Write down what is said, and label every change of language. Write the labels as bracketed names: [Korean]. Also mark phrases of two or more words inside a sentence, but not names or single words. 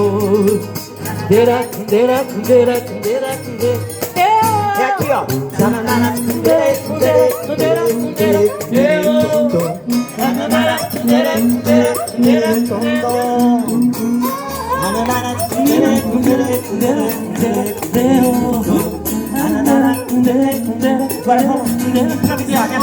[Kikuyu] Kundera, kundera, kundera, kundera, kundera. [Portuguese] É aqui, ó. [Kikuyu] Kundera, kundera, kundera, kundera, eu. Kundera, kundera, kundera, kundera, kundera, kundera, [Portuguese] eu. Agora vamos improvisar, né?